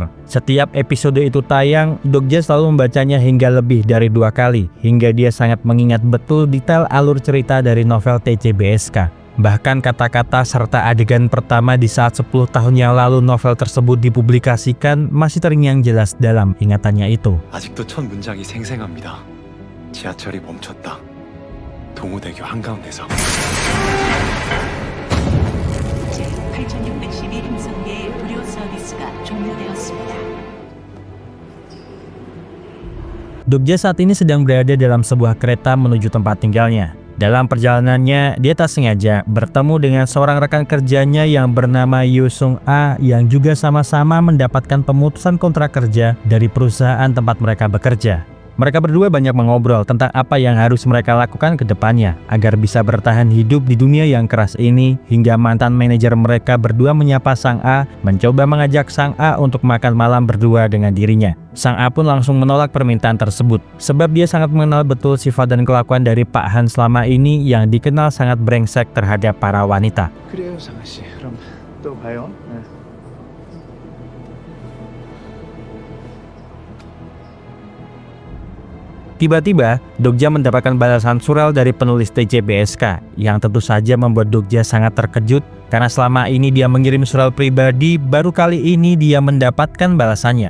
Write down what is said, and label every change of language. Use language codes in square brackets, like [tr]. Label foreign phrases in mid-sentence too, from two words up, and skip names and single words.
[id] Setiap episode itu tayang, Dok-jae selalu membacanya hingga lebih dari 2 kali, hingga dia sangat mengingat betul detail alur cerita dari novel TCBSK. Bahkan kata-kata serta adegan pertama di saat 10 tahun yang lalu novel tersebut dipublikasikan masih terngiang jelas dalam ingatannya itu. [ko] 아직도 첫 문장이 생생합니다. 지하철이 멈췄다. 동호대교 한가운데서. 제 8612 행성계의 의료 서비스가 종료되었습니다. [id] Dok-jae saat ini sedang berada dalam sebuah kereta menuju tempat tinggalnya. Dalam perjalanannya, dia tak sengaja bertemu dengan seorang rekan kerjanya yang bernama Yoo Sung-a yang juga sama-sama mendapatkan pemutusan kontrak kerja dari perusahaan tempat mereka bekerja. Mereka berdua banyak mengobrol tentang apa yang harus mereka lakukan ke depannya agar bisa bertahan hidup di dunia yang keras ini, hingga mantan manajer mereka berdua menyapa Sang A, mencoba mengajak Sang A untuk makan malam berdua dengan dirinya. Sang A pun langsung menolak permintaan tersebut, sebab dia sangat mengenal betul sifat dan kelakuan dari Pak Han selama ini yang dikenal sangat brengsek terhadap para wanita. [ko] 그래요, 상아 씨. 그럼 또 봐요. 네. [id] Tiba-tiba, Dok-jae mendapatkan balasan surel dari penulis TCBSK yang tentu saja membuat Dok-jae sangat terkejut karena selama ini dia mengirim surel pribadi, baru kali ini dia mendapatkan balasannya.